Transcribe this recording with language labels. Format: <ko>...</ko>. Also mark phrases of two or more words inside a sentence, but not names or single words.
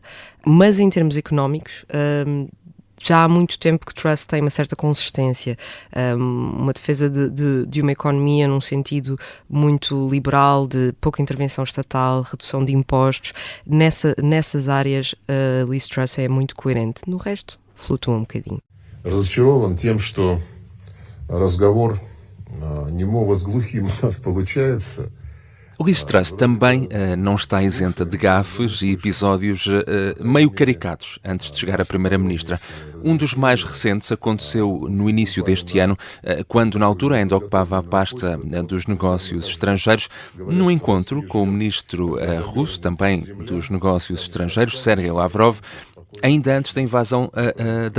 <pt>Mas em termos económicos, já há muito tempo que Truss tem uma certa consistência, uma defesa de uma economia num sentido muito liberal, de pouca intervenção estatal, redução de impostos. Nessas áreas, Liz Truss é muito coerente. No resto, flutua um bocadinho.</pt> <ru>Разочарован тем, что разговор немого с глухим у нас получается.</ru> <pt>Liz Truss também não está isenta de gafes e episódios meio caricatos antes de chegar a Primeira-Ministra. Um dos mais recentes aconteceu no início deste ano, quando na altura ainda ocupava a pasta dos negócios estrangeiros, num encontro com o ministro russo, também dos negócios estrangeiros, Sergei Lavrov, ainda antes da invasão da Ucrânia.</pt>